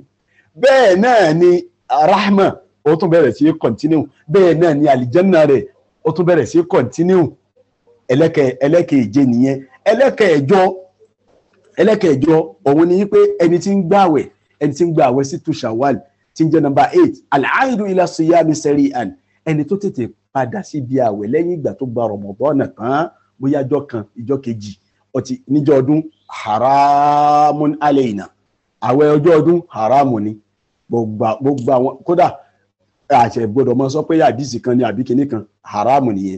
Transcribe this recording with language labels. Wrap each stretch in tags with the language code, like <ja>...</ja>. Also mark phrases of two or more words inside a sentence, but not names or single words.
<yo>bẹ́ẹ̀ náà ni rahma ó tún bẹ̀rẹ̀ sí continue. bẹ́ẹ̀ náà ni àlìjẹ́nnà rẹ̀ ó tún bẹ̀rẹ̀ sí continue. ẹlẹ́kẹ̀ẹ́je nìyẹn. ẹlẹ́kẹ̀ẹ́jọ òun ni pé ẹni tí ń gbààwẹ̀ sítú Shawwal tí ń jẹ́ number 8</yo> <ar>العائد إلى الصيام سريعا.</ar> <yo>ẹni tó tètè padà síbi àwẹ̀ lẹ́yìn ìgbà tó gba Ramadan tán bóyá ọjọ́ kan ìjọ́ kejì ọtí níjọ́ ọdún</yo> <ar>حرام علينا.</ar> <yo>àwẹ̀ ọjọ́ ọdún haramu ni gbogbo àwọn kódà àṣẹ gbọdọ̀ mọ́ sọ pé àdìsí kan ni àbí kinní kan haramu nìyẹn.</yo>